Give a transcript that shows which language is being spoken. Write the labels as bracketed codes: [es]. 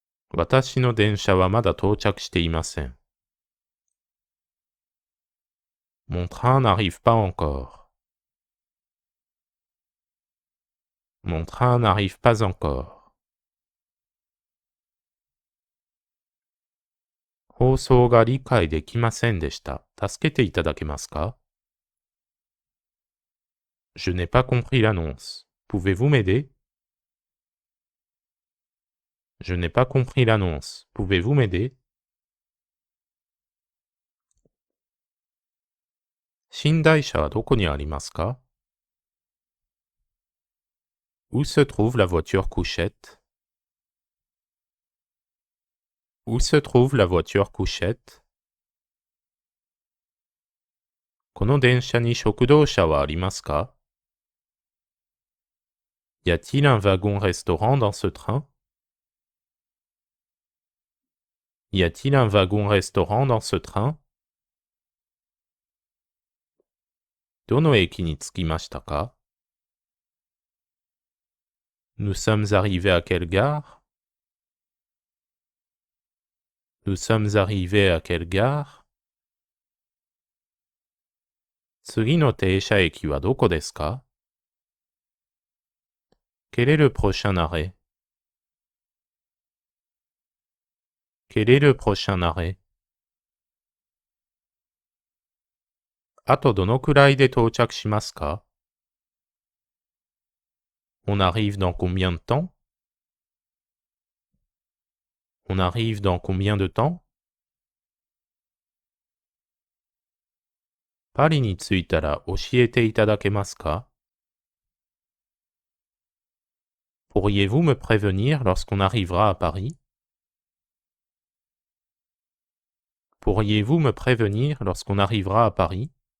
[ja] 私の電車はまだ到着していません。 [fr] Mon train n'arrive pas encore. Mon train n'arrive pas encore. [ja] 放送が理解できませんでした。助けていただけますか? [fr] Je n'ai pas compris l'annonce. Pouvez-vous m'aider? Je n'ai pas compris l'annonce. Pouvez-vous m'aider? [ja] 寝台車はどこにありますか? [fr] Où se trouve la voiture couchette? Où se trouve la voiture couchette? [ja] この電車に食堂車はありますか? [fr] Y a-t-il un wagon-restaurant dans ce train? Y a-t-il un wagon-restaurant dans ce train? [ja] どの駅に着きましたか? [fr] Nous sommes arrivés à quelle gare? Nous sommes arrivés à quelle gare? [ja] 次の停車駅はどこですか? [fr] Quel est le prochain arrêt? Quel est le prochain arrêt? [ja] あとどのくらいで到着しますか? [fr] On arrive dans combien de temps? On arrive dans combien de temps? [ja] パリに着いたら教えていただけますか? [fr] Pourriez-vous me prévenir lorsqu'on arrivera à Paris? Pourriez-vous me prévenir lorsqu'on arrivera à Paris?